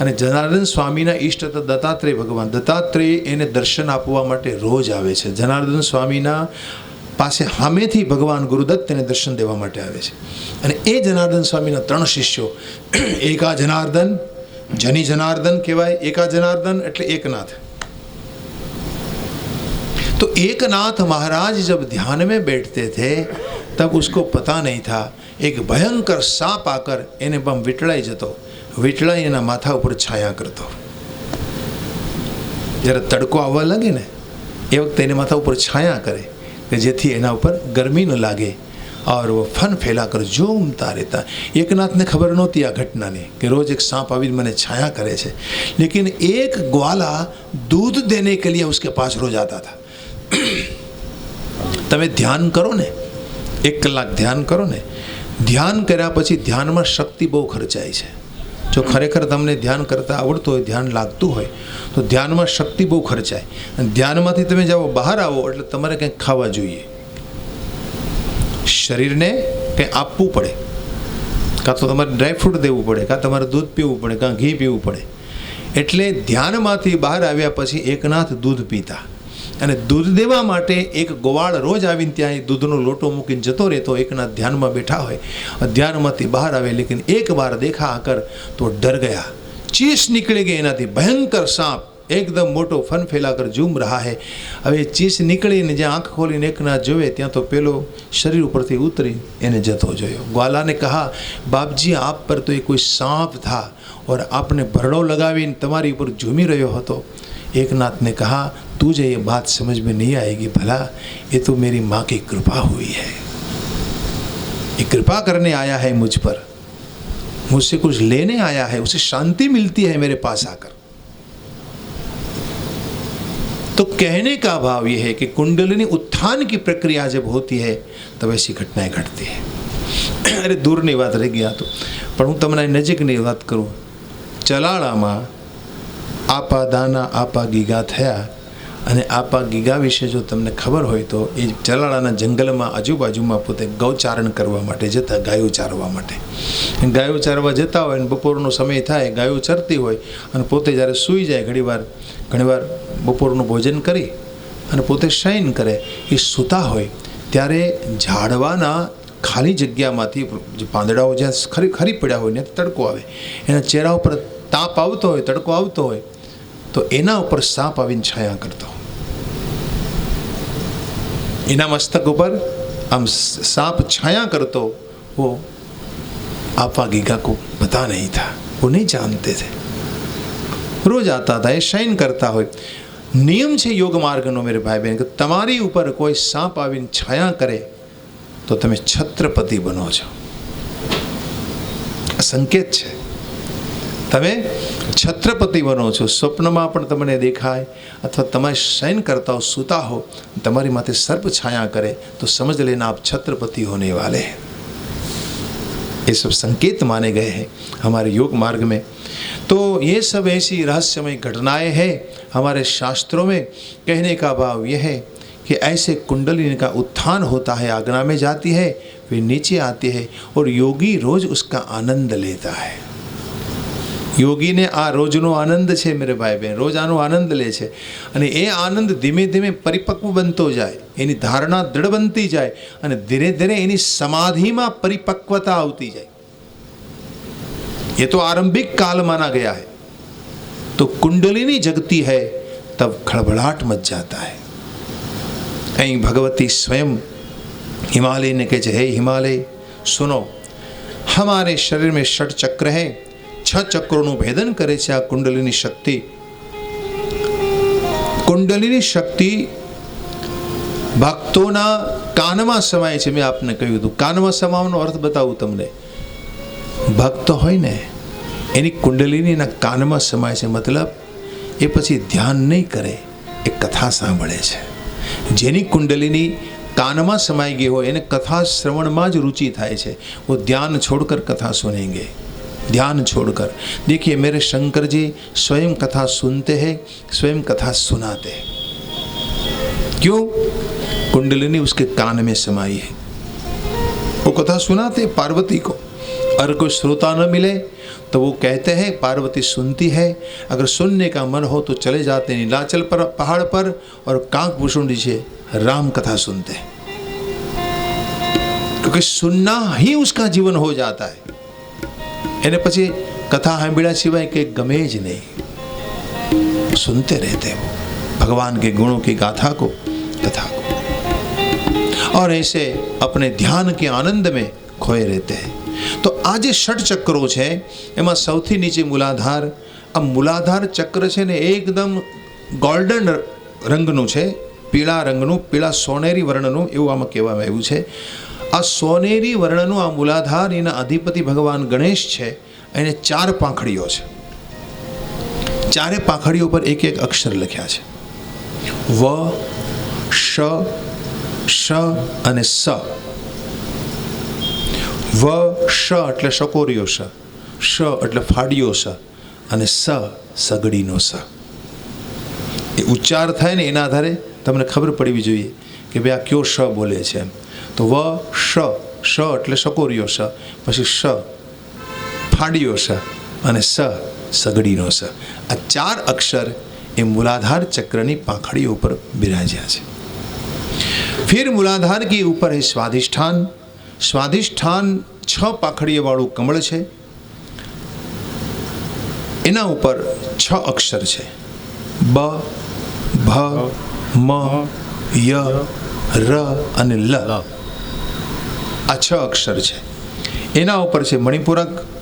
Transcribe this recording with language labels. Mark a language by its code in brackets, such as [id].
[gu] અને જનાર્દન સ્વામીના ઈષ્ટ હતા દત્તાત્રેય ભગવાન। દત્તાત્રેય એને દર્શન આપવા માટે રોજ આવે છે। જનાર્દન સ્વામીના પાસે સામેથી ભગવાન ગુરુદત્ત તેને દર્શન દેવા માટે આવે છે। અને એ જનાર્દન સ્વામીના 3 શિષ્યો, એકા જનાર્દન, જની જનાર્દન કહેવાય। એકા જનાર્દન એટલે એકનાથ। [hi] तो एकनाथ महाराज जब ध्यान में बैठते थे तब उसको पता नहीं था, एक भयंकर सांप आकर [gu] એને બમ વિટળાઈ જતો, વિટળાઈ એના માથા ઉપર છાયા કરતો। જ્યારે તડકો આવવા લાગે ને એ વખતે એને માથા ઉપર છાયા કરે કે જેથી એના ઉપર ગરમી ન લાગે। [hi] और वो फन फैलाकर झूमता रहता। एकनाथ [gu] ने खबर नहोती आ घटना ने कि रोज एक सांप आवी मैंने छाया करे छे, [hi] लेकिन एक ग्वाला दूध देने के लिए उसके पास रोज आता था। [gu] તમે ધ્યાન કરો ને, 1 કલાક ધ્યાન કરો ને, ધ્યાન કર્યા પછી ધ્યાનમાં શક્તિ બહુ ખર્ચાય છે। જો ખરેખર તમને ધ્યાન કરતા આવડતું હોય, ધ્યાન લાગતું હોય તો ધ્યાનમાં શક્તિ બહુ ખર્ચાય। અને ધ્યાનમાંથી તમે જાઓ બહાર આવો એટલે તમારે કંઈક ખાવા જોઈએ, શરીરને કંઈ આપવું પડે, કાં તો તમારે ડ્રાયફ્રૂટ દેવું પડે, કાં તમારે દૂધ પીવું પડે, કાં ઘી પીવું પડે। એટલે ધ્યાનમાંથી બહાર આવ્યા પછી એકનાથ દૂધ પીતા। અને દૂધ દેવા માટે એક ગોવાળ રોજ આવીને ત્યાં દૂધનો લોટો મૂકીને જતો રહેતો। એકના ધ્યાનમાં બેઠા હોય, ધ્યાનમાંથી બહાર આવે, [hi] લેकिन एक बार देखा आकर तो डर गया, चीस निकली गई एनाथी। भयंकर सांप एकदम मोटो फन फैलाकर झूम रहा है। [gu] હવે ચીસ નીકળીને જ્યાં આંખ ખોલીને એકનાથ જોવે ત્યાં તો પેલો શરીર ઉપરથી ઉતરી એને જતો જોયો। [hi] ગ્વાલા ने कहा, बाप जी आप पर तो ये कोई सांप था और आपने भरड़ो लगावीने [gu] તમારી ઉપર ઝૂમી રહ્યો હતો। [hi] एकनाथ ने कहा, तुझे ये बात समझ में नहीं आएगी, भला ये तो मेरी माँ की कृपा हुई है। ये कृपा करने आया है मुझ पर, मुझसे कुछ लेने आया है, उसे शांति मिलती है मेरे पास आकर। तो कहने का भाव यह है कि कुंडलिनी उत्थान की प्रक्रिया जब होती है तब ऐसी घटनाएं घटती है। [gu] અરે દૂરની વાત રહી ગયા તો, પણ હું તમને નજીકની વાત કરું. ચલાળામાં આપા દાના આપા ગીગા થયા, અને આપા ગીગા વિશે જો તમને ખબર હોય તો એ ચલાળાના જંગલમાં આજુબાજુમાં પોતે ગૌચારણ કરવા માટે જતા, ગાયો ચારવા માટે. ગાયો ચારવા જતા હોય અને બપોરનો સમય થાય, ગાયો ચરતી હોય અને પોતે જ્યારે સૂઈ જાય, ઘણીવાર બપોરનું ભોજન કરી અને પોતે શયન કરે, એ સૂતા હોય ત્યારે ઝાડવાના ખાલી જગ્યામાંથી જે પાંદડાઓ જ્યાં ખરી પડ્યા હોય ને તડકો આવે, એના ચહેરા ઉપર તાપ આવતો હોય, તડકો આવતો હોય, તો એના ઉપર સાપ આવીને છાયા કરતો. એના મસ્તક ઉપર આમ [hi] सांप छाया करतो. वो आपा गीगा को पता नहीं था, वो नहीं जानते थे. रोज आता था, [gu] એ શયન કરતા હોય. નિયમ છે યોગ માર્ગનો મેરે ભાઈ બહેન, કે તમારી ઉપર કોઈ સાપ આવીને છાયા કરે તો તમે છત્રપતિ બનો છો. સંકેત છે, તમે છત્રપતિ બનો છો. સ્વપ્નમાં પણ તમને દેખાય અથવા તમે શયન કરતા હો, સૂતા હો, તમારી માથે સર્પ છાયા કરે તો [hi] समझ लेना आप छत्रपति होने वाले हैं. ये सब संकेत माने गए हैं हमारे योग मार्ग में. तो ये सब ऐसी रहस्यमय घटनाएं हैं हमारे शास्त्रों में. कहने का भाव यह है कि ऐसे कुंडलिनी का उत्थान होता है, आज्ञा में जाती है, वे नीचे आती है और योगी रोज उसका आनंद लेता है. [gu] યોગીને આ રોજનો આનંદ છે મેરે ભાઈ બહેન, રોજ આનો આનંદ લે છે. અને એ આનંદ ધીમે ધીમે પરિપક્વ બનતો જાય, એની ધારણા દૃઢ બનતી જાય અને ધીરે ધીરે એની સમાધિમાં પરિપક્વતા આવતી જાય. [hi] ये तो आरंभिक काल माना गया है. तो कुंडलिनी जगती है तब खड़बड़ाहट मच जाता है. कहीं भगवती स्वयं हिमालय ने कहे, हे हिमालय सुनो, हमारे शरीर में षट चक्र है, [gu] 6 ચક્રોનું ભેદન કરે છે આ કુંડલિની શક્તિ. કુંડલિની શક્તિ ભક્તોના કાનમાં સમાય છે. મેં આપને કહ્યું હતું, કાનમાં સમાવવાનો અર્થ બતાવું તમને. ભક્ત હોય ને એની કુંડલિનીના કાનમાં સમાય છે, મતલબ એ પછી ધ્યાન નહીં કરે, એ કથા સાંભળે છે. જેની કુંડલિની કાનમાં સમાઈ ગઈ હોય એને કથા શ્રવણમાં જ रुचि થાય છે. [hi] वो ध्यान छोड़कर कथा सुनेंगे, ध्यान छोड़कर. देखिए मेरे शंकर जी स्वयं कथा सुनते हैं, स्वयं कथा सुनाते हैं. क्यों? कुंडलिनी उसके कान में समाई है. वो कथा सुनाते पार्वती को. अगर कोई श्रोता न मिले तो वो कहते हैं, पार्वती सुनती है, अगर सुनने का मन हो तो चले जाते हैं नीलाचल पर पहाड़ पर और कांक भूषुंडी से राम कथा सुनते हैं. क्योंकि सुनना ही उसका जीवन हो जाता है. [gu] એને પછી कथा સાંભળ્યા સિવાય કે ગમે જ [hi] नहीं, सुनते रहते हो भगवान के गुणों की गाथा को, कथा को, और ऐसे अपने ध्यान के आनंद में खोए रहते हैं. तो आज षट चक्रो है [gu] एમાં સૌથી નીચે મૂલાધાર. આ મૂલાધાર ચક્ર છે ને એકદમ ગોલ્ડન રંગનું છે, પીળા રંગનું, પીળા સોનેરી વર્ણનું, એવું આમાં કહેવામાં આવ્યું છે. આ સોનેરી વર્ણનું આ મૂલાધાર, એના અધિપતિ ભગવાન ગણેશ છે. એને 4 પાંખડીઓ છે. 4 પાંખડીઓ પર એક એક અક્ષર લખ્યા છે. વ, શ, શ અને સ. વ, શ એટલે શકોરીઓ સ, શ એટલે ફાડીઓ સ અને સ સગડીનો સ. એ ઉચ્ચાર થાય ને એના આધારે તમને ખબર પડવી જોઈએ કે ભાઈ આ કયો શ બોલે છે એમ. તો વ, શ, શ એટલે શકોરીઓ સ, પછી શ ફાડીઓ સ અને સ સગડીનો સ. આ 4 અક્ષર એ મૂલાધાર ચક્રની પાંખડીઓ ઉપર બિરાજ્યા છે. [hi] फिर मूलाधार के ऊपर है स्वाधिष्ठान. [gu] स्वाधिष्ठान 6 પાંખડીઓ વાળું કમળ છે. એના ઉપર 6 અક્ષર છે. બ, ભ, મ, ય, ર અને લ. આ 6 અક્ષર છે. એના ઉપર છે મણિપુરક.